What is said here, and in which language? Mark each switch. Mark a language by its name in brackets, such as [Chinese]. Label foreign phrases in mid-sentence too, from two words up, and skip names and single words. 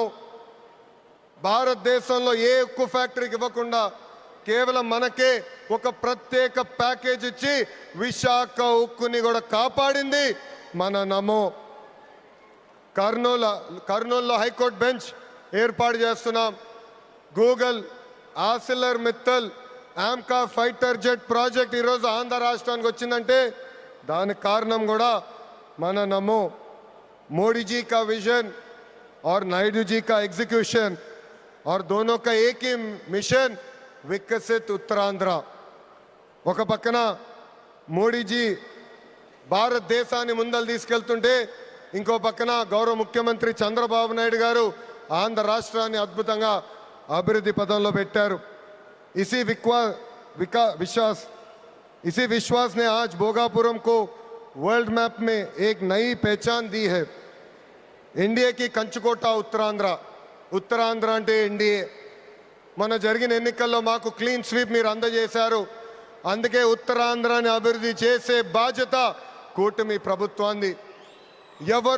[Telugu] భారతదేశంలో ఏ ఉక్కు ఫ్యాక్టరీకి ఇవ్వకుండా కేవలం మనకే ఒక ప్రత్యేక ప్యాకేజ్ ఇచ్చి విశాఖ ఉక్కుని కూడా కాపాడింది మన నమో. కర్నూలులో హైకోర్టు బెంచ్ ఏర్పాటు చేస్తున్నాం. గూగుల్, ఆసిలర్ మిత్తల్, ఆమ్కా ఫైటర్ జెట్ ప్రాజెక్ట్ ఈరోజు ఆంధ్ర రాష్ట్రానికి వచ్చిందంటే దానికి కారణం కూడా మన నమో [Hindi] मोदी जी का विजन और नायडू जी का एग्जीक्यूशन और दोनों का एक ही मिशन विकसित उत्तरांध्र [Telugu] ఒక పక్కన మోడీజీ భారతదేశాన్ని ముందలు తీసుకెళ్తుంటే ఇంకో పక్కన గౌరవ ముఖ్యమంత్రి చంద్రబాబు నాయుడు గారు ఆంధ్ర రాష్ట్రాన్ని అద్భుతంగా అభివృద్ధి పదంలో పెట్టారు इसी [Hindi] विश्वास ने आज भोगापुरम को [English] world map [Hindi] में एक नई पहचान दी है [Telugu] ఎన్డీఏ కి కంచుకోట ఉత్తరాంధ్ర అంటే ఎన్డీఏ మన జరిగిన ఎన్నికల్లో మాకు క్లీన్ స్వీప్ మీరు అందజేశారు అందుకే ఉత్తరాంధ్రాని అభివృద్ధి చేసే బాధ్యత కూటమి ప్రభుత్వాన్ని ఎవరు